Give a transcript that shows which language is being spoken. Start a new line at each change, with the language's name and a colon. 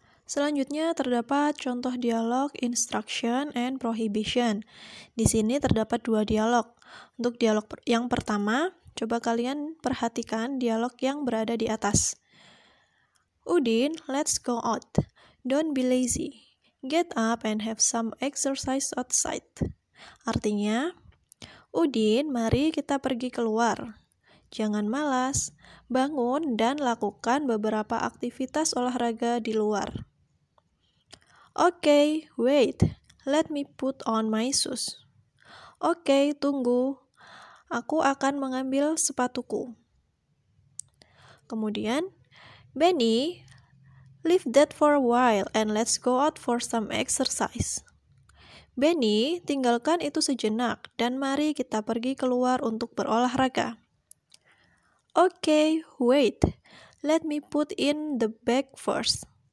Indonesian: Selanjutnya terdapat contoh dialog
English: instruction and prohibition.
Indonesian: Di sini terdapat dua dialog. Untuk dialog yang pertama, coba kalian perhatikan dialog yang berada di atas.
English: Udin, let's go out. Don't be lazy. Get up and have some exercise outside.
Indonesian: Artinya, Udin, mari kita pergi keluar. Jangan malas, bangun dan lakukan beberapa aktivitas olahraga di luar.
English: Okay, wait. Let me put on my shoes.
Indonesian: Okay, tunggu. Aku akan mengambil sepatuku. Kemudian,
English: Benny, leave that for a while and let's go out for some exercise.
Indonesian: Benny, tinggalkan itu sejenak dan mari kita pergi keluar untuk berolahraga.
English: Okay, wait. Let me put in the bag first.